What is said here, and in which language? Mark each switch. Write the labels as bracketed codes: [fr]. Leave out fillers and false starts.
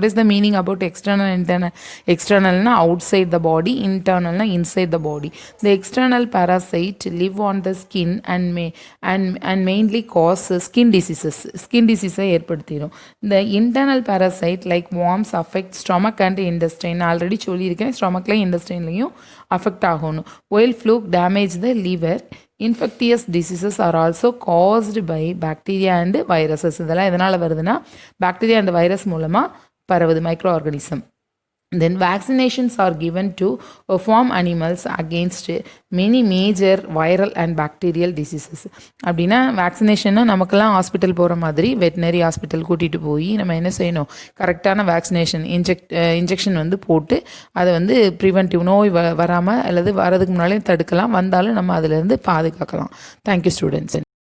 [en] What is the meaning about external and internal? External na outside the body, internal na inside the body. The external parasite live on the skin and mainly cause skin diseases. [ta] Skin disease ஏற்படுத்திடும். [en] The internal parasite like worms affect stomach and intestine. [ta] Already சொல்லியிருக்கேன், ஸ்டொமக்லையும் இன்டெஸ்டைன்லையும் affect ஆகணும். [en] While fluke damage the liver, infectious diseases are also caused by bacteria and viruses. [ta] இதெல்லாம் எதனால் வருதுன்னா bacteria and virus மூலமாக பரவுது, micro organism. [en] Then vaccinations are given to farm animals against many major viral and bacterial diseases. [ta] அப்படின்னா வேக்சினேஷன்னா நமக்கெல்லாம் hospital போகிற மாதிரி veterinary hospital கூட்டிகிட்டு போய் நம்ம என்ன செய்யணும், கரெக்டான வேக்சினேஷன் இன்ஜெக்ஷன் வந்து போட்டு அதை வந்து ப்ரிவென்டிவ் நோய் வராமல் அல்லது வரதுக்கு முன்னாலே தடுக்கலாம், வந்தாலும் நம்ம அதிலேருந்து பாதுகாக்கலாம். [en] Thank you students.